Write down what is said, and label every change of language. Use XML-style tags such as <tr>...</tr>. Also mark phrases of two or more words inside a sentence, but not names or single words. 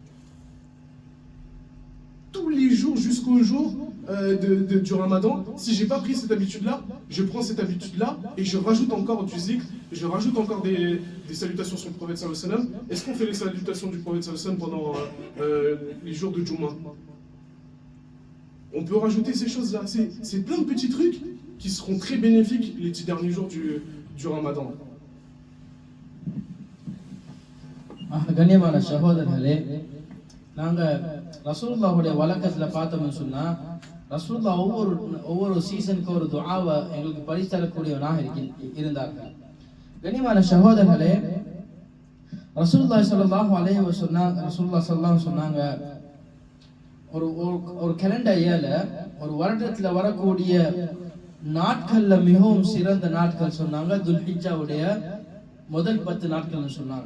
<fr>Tous les jours jusqu'au jour du Ramadan, si j'ai pas pris cette habitude-là, je prends cette habitude-là et je rajoute encore du zikr, je rajoute encore des salutations sur le prophète</fr> <ar>صلى الله عليه وسلم.</ar> <fr>Est-ce qu'on fait les salutations du prophète</fr> <ar>صلى الله عليه وسلم</ar> <fr>pendant les jours de Jumu'ah? On peut rajouter ces choses-là. C'est plein de petits trucs qui seront très bénéfiques les 10 derniers jours du Ramadan.</fr> <ta>கண்ணியமான சகோதரர்களே, நாங்க ரசூலுல்லாஹுடைய வழக்கத்துல பார்த்தோம்னு சொன்னா, ரசூலுல்லாஹ் ஒவ்வொரு சீசனுக்கு ஒரு துஆவை எங்களுக்கு பரிசளிக்கக்கூடியவனாக இருந்தார்கள். கண்ணியமான சகோதரர்களே, ரசூலுல்லாஹி</ta> <ar>صلى الله عليه وسلم</ar> <ta>சொன்னாங்க, ஒரு</ta> <en>calendar year</en> <ta>ஒரு வருடத்துல வரக்கூடிய நாட்கள்ல மிகவும் சிறந்த நாட்கள் சொன்னாங்க துல்ஹிஜ்ஜாவுடைய முதல் 10 நாட்கள்னு சொன்னாங்க.</ta>